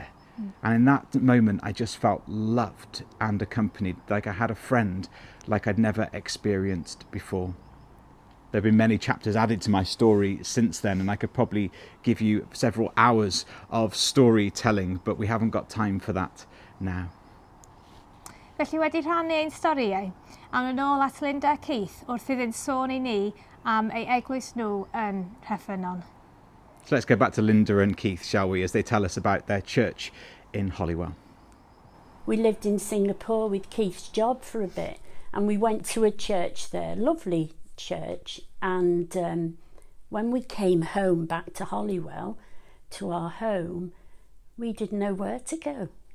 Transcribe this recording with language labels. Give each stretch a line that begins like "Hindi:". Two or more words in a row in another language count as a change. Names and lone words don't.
English: And in that moment, I just felt loved and accompanied, like I had a friend like I'd never experienced before. There have been many chapters added to my story since then, and I could probably give you several hours of storytelling, but we haven't got time for that now.
Welsh: Felly wedi rhannu ein storïau, awn yn ôl at Linda a Keith wrth iddynt sôn i ni am ei eglwys nhw yn Rheffynon.
English: So let's go back to Linda and Keith, shall we, as they tell us about their church in Holywell. We lived in Singapore with Keith's job for a bit, and we went to a church there, lovely church, and when we came home back to Holywell, to our home, we didn't know where to go.